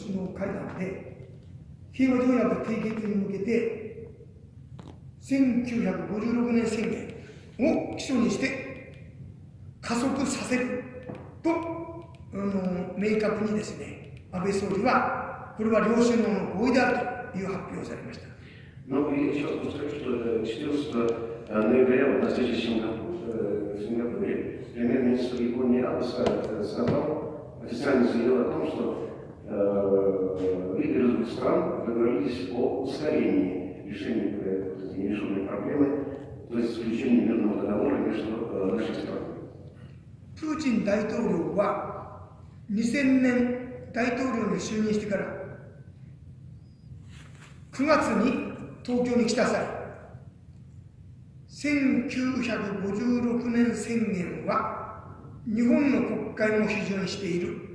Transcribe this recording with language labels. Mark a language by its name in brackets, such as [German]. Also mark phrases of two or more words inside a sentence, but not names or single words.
[Japanese] 首脳会談で、平和条約締結に向けて、1956年宣言を基礎にして加速させると、明確にですね、安倍総理は、これは両首脳の合意であるという発表をされました。 [Russian] Но я сейчас могу сказать, что 14 ноября вот на встрече в Сингапуре премьер-министр Японии Абе сказал, официально заявил о том, что лидеры двух стран договорились о ускорении решения нерешенной проблемы, то есть заключении мирного договора между нашими странами. [Japanese] プーチン大統領は2000年大統領に就任してから9月に東京に来た際、1956年宣言は日本の国会も批准している。